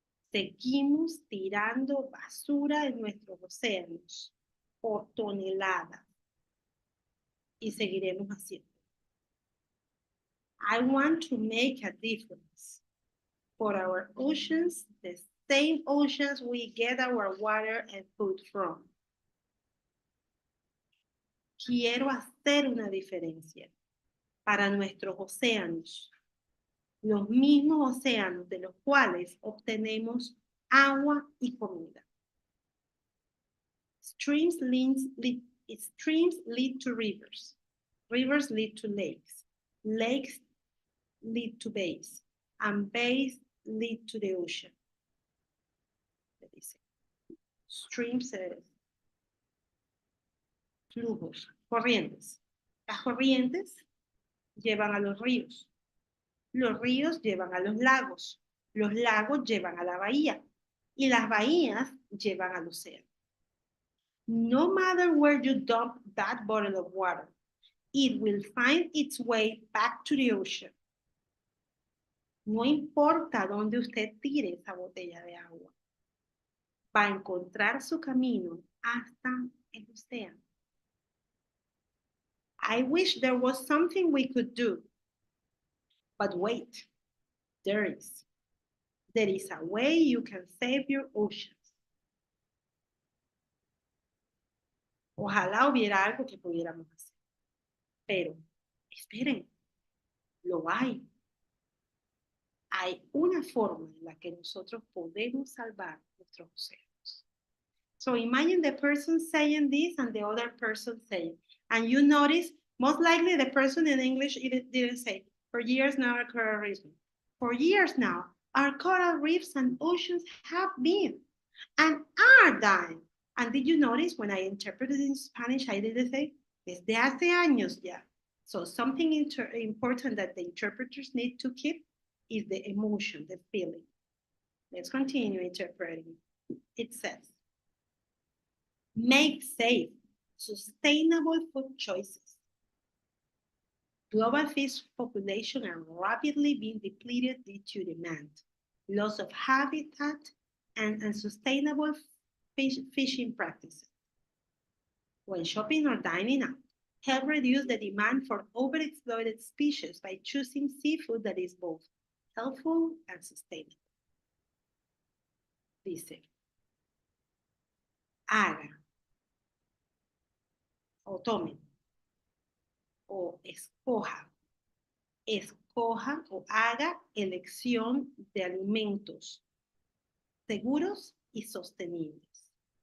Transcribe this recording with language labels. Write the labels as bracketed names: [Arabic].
[Spanish] Seguimos tirando basura en nuestros océanos por toneladas. Y seguiremos haciendo. [English] I want to make a difference for our oceans, the same oceans we get our water and food from. [Spanish] Quiero hacer una diferencia para nuestros océanos, los mismos océanos de los cuales obtenemos agua y comida. [English] Streams lead to rivers. Rivers lead to lakes. Lakes lead to bays. And bays lead to the ocean. [Spanish] Streams, flujos, corrientes. Las corrientes llevan a los ríos. Los ríos llevan a los lagos. Los lagos llevan a la bahía. Y las bahías llevan al océano. [English] No matter where you dump that bottle of water, it will find its way back to the ocean. [Spanish] No importa dónde usted tire esa botella de agua, va a encontrar su camino hasta el océano. [English] I wish there was something we could do. But wait, there is. There is a way you can save your oceans. [Spanish] Ojalá hubiera algo que pudiéramos hacer. Pero, esperen, lo hay. Hay una forma en la que nosotros podemos salvar nuestros océanos. [English] So imagine the person saying this and the other person saying, and you notice, most likely the person in English didn't say, for years now our coral reefs. For years now, our coral reefs and oceans have been and are dying. And did you notice when I interpreted in Spanish, I didn't say, [Spanish] desde hace años ya. [English] So something important that the interpreters need to keep is the emotion, the feeling. Let's continue interpreting. It says, make safe, sustainable food choices. Global fish population are rapidly being depleted due to demand, loss of habitat, and unsustainable fishing practices. When shopping or dining out, help reduce the demand for overexploited species by choosing seafood that is both helpful and sustainable. [Spanish] Dice, haga, o tome, o escoja o haga elección de alimentos seguros y sostenibles.